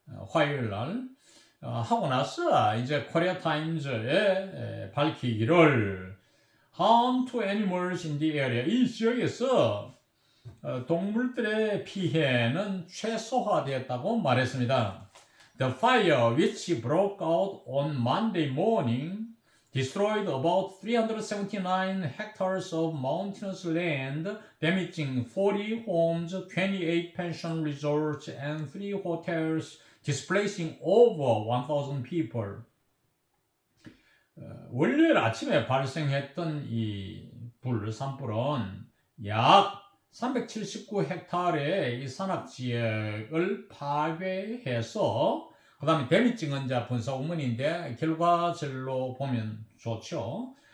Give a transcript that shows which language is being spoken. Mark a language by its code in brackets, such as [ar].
[ko] 화요일 날 하고 나서 이제 코리아 타임즈에 밝히기를 [en] harm to animals in the area, [ko] 이 지역에서 동물들의 피해는 최소화되었다고 말했습니다. [en] The fire, which broke out on Monday morning, destroyed about 379 hectares of mountainous land, damaging 40 homes, 28 pension resorts, and 3 hotels, displacing over 1,000 people. [ko] 월요일 아침에 발생했던 이 산불은 약 379헥타르의 이 산악지역을 파괴해서 그 다음에 데미징은 분석 의문인데 결과절로 보면 좋죠.